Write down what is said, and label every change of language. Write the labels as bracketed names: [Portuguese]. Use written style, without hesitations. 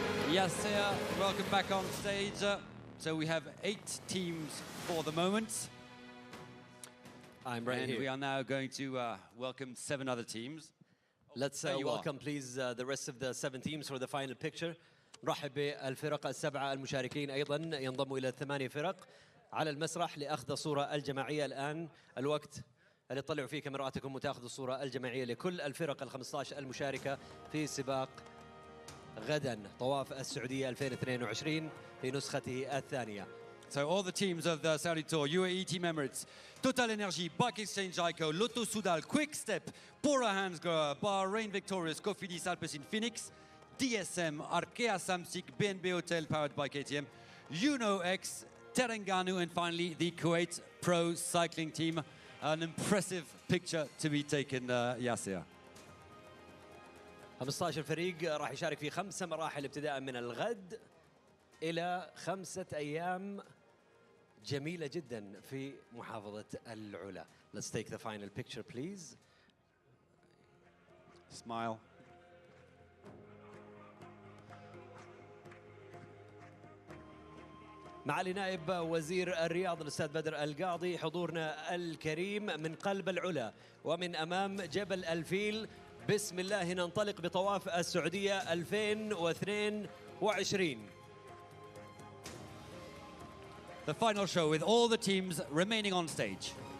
[English] Yasser, welcome back on stage. So we have 8 teams for the moment. I'm right and here. We are now going to welcome 7 other teams. Let's welcome, please, the rest of the 7 teams for the final picture. [Arabic] نرحب بالفرق السبعة المشاركين أيضا ينضموا إلى 8 فرق على المسرح لأخذ الصورة الجماعية الآن. الوقت اللي تطلعوا فيه كاميراتكم وتأخذوا الصورة الجماعية لكل الفرق ال15 المشاركة في سباق غدا طواف السعودية 2022 في نسخته الثانية. [English] So all the teams of the Saudi Tour, UAE Team Emirates, Total Energy, Bike Exchange Jayco, Lotto Soudal, Quick Step, Bora Hansgrohe, Bahrain Victorious, Cofidis Alpecin Phoenix, DSM, Arkea Samsic, BNB Hotel powered by KTM, UNO-X, Terengganu, and finally the Kuwait Pro Cycling Team. An impressive picture to be taken, Yasser. [Arabic] 15 فريق راح يشارك في 5 مراحل ابتداء من الغد إلى 5 أيام جميلة جدا في محافظة العلا. [English] Let's take the final picture, please. Smile. [Arabic] معالي نائب وزير الرياض الأستاذ بدر القاضي، حضورنا الكريم من قلب العلا ومن أمام جبل الفيل. بسم الله ننطلق بطواف السعودية 2022. [English] The final show with all the teams remaining on stage.